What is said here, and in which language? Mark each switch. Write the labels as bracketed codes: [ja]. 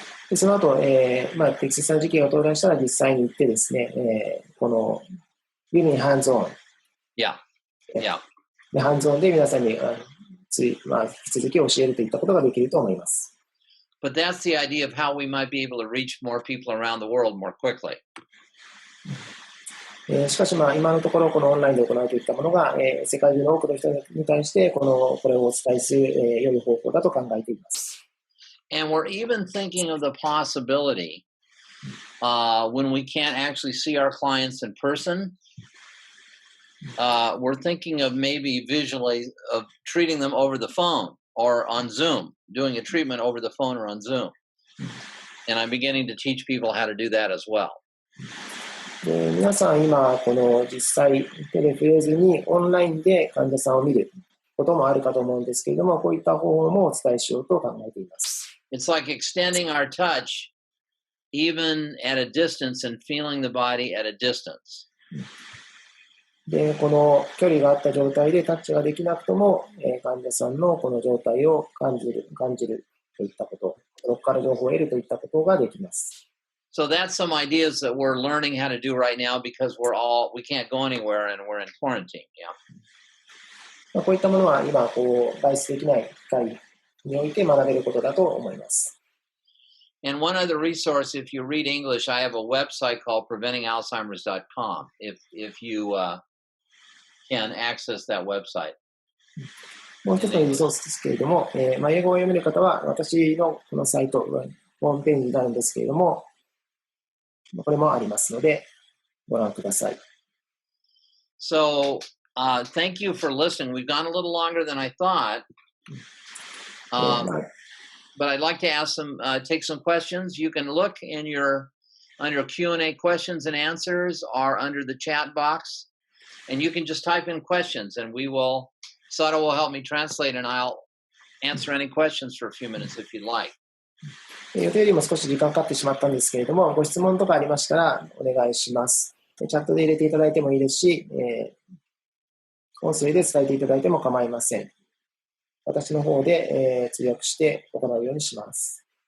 [ja] でその後、適切な時期が到来したら実際に行ってですね、この Living Hands-on、 [en] Yeah. [ja] でハンズオンで皆さんに引き続き教えるといったことができると思います。 [en] But that's the idea of how we might be able to reach more people around the world more quickly. [ja] しかし今のところこのオンラインで行うといったものが、世界中の多くの人に対してこれをお伝えする、良い方法だと考えています。 [en] And we're even thinking of the possibility when we can't actually see our clients in person, we're thinking of maybe visually of treating them over the phone or on Zoom, doing a treatment over the phone or on Zoom. And I'm beginning to teach people how to do that as well. [ja] で皆さん今この実際手で触れずにオンラインで患者さんを見ることもあるかと思うんですけれども、こういった方法もお伝えしようと考えています。 [en] It's like extending our touch even at a distance and feeling the body at a distance. [ja] で、この距離があった状態でタッチができなくとも、患者さんのこの状態を感じるといったこと、そこから情報を得るといったことができます。 [en] So that's some ideas that we're learning how to do right now because we can't go anywhere and we're in quarantine. Yeah. [ja] こういったものは今外出できない機会において学べることだと思います。 [en] And one other resource, if you read English, I have a website called preventingalzheimers.com. If you can access that website. [ja] もう一つのリソースですけれども、英語を読める方は私のこのサイト、ホームページになるんですけれども、これもありますのでご覧ください。 [en] So, thank you for listening. We've gone a little longer than I thought. But I'd like to take some questions. You can look on your Q&A questions and answers are under the chat box. And you can just type in questions and Sato will help me translate and I'll answer any questions for a few minutes if you'd like. [ja] 予定よりも少し時間かかってしまったんですけれども、ご質問とかありましたらお願いします。チャットで入れていただいてもいいですし、音声で伝えていただいても構いません。私の方で、通訳して行うようにします。